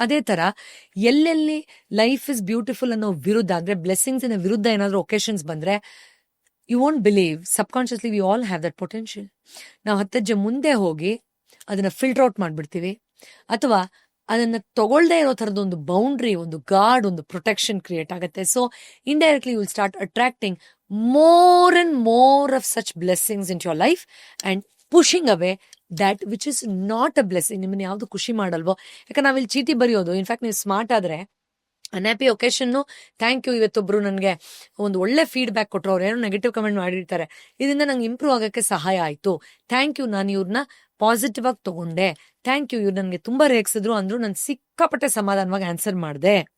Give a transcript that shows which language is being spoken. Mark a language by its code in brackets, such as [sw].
[kn] ಅದೇ ತರ ಎಲ್ಲೆಲ್ಲಿ [en] life is beautiful [kn] ಅನ್ನೋ ವಿರುದ್ಧ ಅಂದ್ರೆ ಬ್ಲೆಸ್ಸಿಂಗ್ಸ್ ಇನ ವಿರುದ್ಧ ಏನಾದ್ರು ಒಕೇಶನ್ಸ್ ಬಂದ್ರೆ [en] You won't believe, subconsciously we all have that potential. [kn] ನಾವು 10 ಹೆಜ್ಜೆ ಮುಂದೆ ಹೋಗಿ ಅದನ್ನ ಫಿಲ್ಟರ್ ಔಟ್ ಮಾಡ್ಬಿಡ್ತೀವಿ, ಅಥವಾ ಅದನ್ನ ತಗೊಳ್ದೇ ಇರೋ ತರದ ಒಂದು ಬೌಂಡ್ರಿ, ಒಂದು ಗಾರ್ಡ್, ಒಂದು ಪ್ರೊಟೆಕ್ಷನ್ ಕ್ರಿಯೇಟ್ ಆಗುತ್ತೆ. [en] So indirectly you will start attracting more and more of such blessings into your life and pushing away that which is not a blessing. [kn] ನಿಮ್ಮನ್ನ ಯಾವ್ದು ಖುಷಿ ಮಾಡಲ್ವೋ, ಯಾಕಂದ್ರೆ ನಾವಿಲ್ಲಿ ಚೀಟಿ ಬರೆಯೋದು, ಇನ್ಫ್ಯಾಕ್ಟ್ ನೀವು ಸ್ಮಾರ್ಟ್ ಆದ್ರೆ ಅನ್ಹ್ಯಾಪಿ ಒಕೇಶನ್ [en] thank you, [kn] ಇವತ್ತೊಬ್ರು ನನಗೆ ಒಂದು ಒಳ್ಳೆ ಫೀಡ್ಬ್ಯಾಕ್ ಕೊಟ್ಟರು, ಅವ್ರು ಏನೋ ನೆಗೆಟಿವ್ ಕಮೆಂಟ್ ಮಾಡಿರ್ತಾರೆ, ಇದರಿಂದ ನಂಗೆ ಇಂಪ್ರೂವ್ ಆಗಕ್ಕೆ ಸಹಾಯ ಆಯ್ತು, ಥ್ಯಾಂಕ್ ಯು, ನಾನು ಇವ್ರನ್ನ ಪಾಸಿಟಿವ್ ಆಗಿ ತಗೊಂಡೆ, ಥ್ಯಾಂಕ್ ಯು, ಇವ್ರು ನನಗೆ ತುಂಬಾ ರೇಗಿಸಿದ್ರು ಅಂದ್ರು ನಾನು ಸಿಕ್ಕಾಪಟ್ಟೆ ಸಮಾಧಾನವಾಗಿ ಆನ್ಸರ್ ಮಾಡಿದೆ.